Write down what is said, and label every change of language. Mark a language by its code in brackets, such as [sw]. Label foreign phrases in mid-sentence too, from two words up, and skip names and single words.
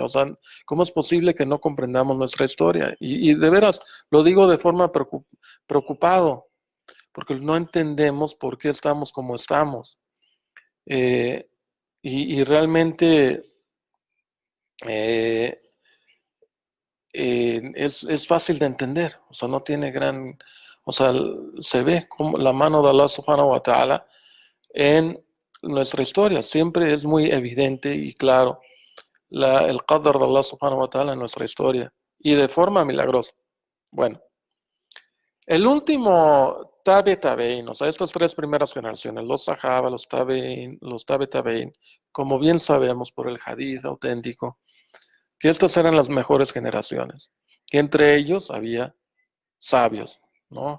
[es] O sea, ¿cómo es posible que no comprendamos nuestra historia? Y de veras, lo digo de forma preocupado, porque no entendemos por qué estamos como estamos. Eh, y realmente eh, es fácil de entender, o sea, no tiene gran, o sea, se ve como la mano de [ar] الله سبحانه وتعالى [es] en nuestra historia, siempre es muy evidente y claro el qadar de [ar] الله سبحانه وتعالى [es] en nuestra historia y de forma milagrosa. Bueno, el último tabein, o sea, estas tres primeras generaciones, los sahaba, los tabein, como bien sabemos por el hadith auténtico, que estas eran las mejores generaciones, que entre ellos había sabios, ¿no?